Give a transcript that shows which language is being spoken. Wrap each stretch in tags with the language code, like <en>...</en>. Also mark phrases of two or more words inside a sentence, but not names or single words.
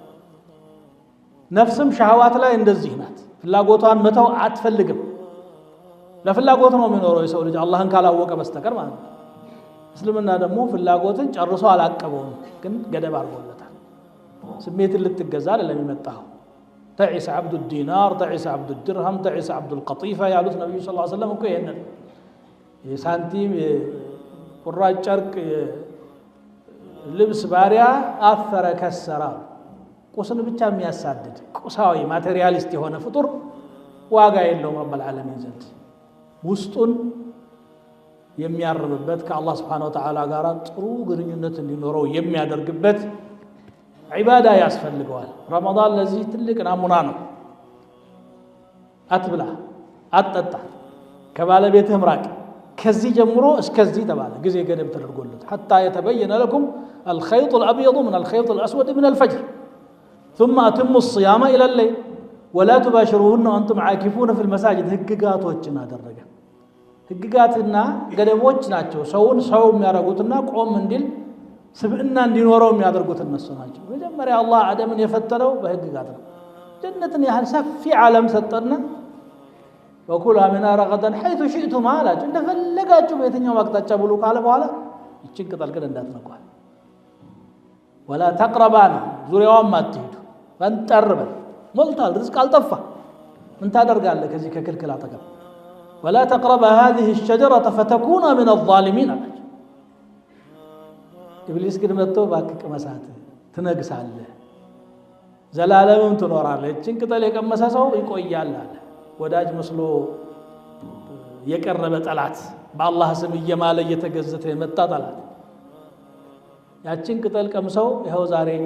<am>ነፍስም ሻህዋት ላይ እንደዚህ ናት ፍላጎቷን መተው አትፈልግም ለፍላጎት ነው የሚኖረው የሰው ልጅ አላህን ካላወቀ በስተቀር ማለት ነው እስልምና ደግሞ ፍላጎትን ጨርሶ አላቀበውም ግን ገደብ አድርጎለታል ስሜትን ልትገዛ አይደለም የመጣው</am> <ar>تعس عبد الدينار تعس عبد الدرهم تعس عبد القطيفة</ar> <am>ያሉት ነብዩ</am> <ar>صلى الله عليه وسلم</ar> <am>እኮ ይሄንን የሳንቲም ቁራጭ ጨርቅ ልብስ ባሪያ አፈረ ከሰራ ቁስን ብቻ የሚያሳድድ ቁሳዊ ማቴሪያሊስት የሆነ ፍጡር ዋጋ የለውም</am> <ar>رب العالمين</ar> <am>ዘንድ ውስጡን የሚያርብበት ከአላህ</am> <ar>سبحانه وتعالى</ar> <am>ጋር ጥሩ ግንኙነት እንዲኖረው የሚያደርግበት ዒባዳ ያስፈልገዋል ረመዳን ለዚህ ትልቅ ናሙና ነው አትብላ አትጠጣ ከባለቤትህ ምራቅ ከዚህ ጀምሮ እስከዚህ ተባለ ጊዜ ገደብ ተደርጎለት</am> <ar>حتى يتبين لكم الخيط الأبيض من الخيط الأسود من الفجر ثم أتموا الصيام إلى الليل ولا تباشروهن وأنتم عاكفون في المساجد</ar> <am>ህግጋቶችን አደረገ ህግጋትና ገደቦች ናቸው ሰውን ሰው የሚያደርጉትና ቆም እንዲል ስብዕና እንዲኖረው የሚያደርጉት እነሱ ናቸው መጀመሪያ አላህ አደምን የፈጠረው በህግጋት ነው ጀነትን ያህል ሰፊ ዓለም ሰጠና</am> <ar>وكلا منها رغدا حيث شئتم</ar> <am>አላችሁ እንደፈለጋችሁ በየትኛው አቅጣጫ ብሉ ካለ በኋላ እቺን ቅጠል ግን እንዳትነኳል</am> <ar>ولا تقربان</ar> <am>ዙሪያውን ማትሄዱ ፈንጠርበል ሞልታል ርዝቅ አልጠፋ ምን ታደርጋለህ ከዚህ ከክልክል አጠገብ</am> <ar>ولا تقرب هذه الشجرة فتكون من الظالمين</ar> <am>ኢብሊስ ግን መጥቶ ባክክ መሳት ትነግሳለህ ዘላለምም ትኖራለህ እቺን ቅጠል የቀመሰ ሰው ይቆያል አለ ወዳጅ መስሎ የቀረበ ጠላት በአላህ ስም እየማለ እየተገዘተ የመጣ ጠላት ያቺን ቅጠል ቀምሰው ይሄው ዛሬኛ</am>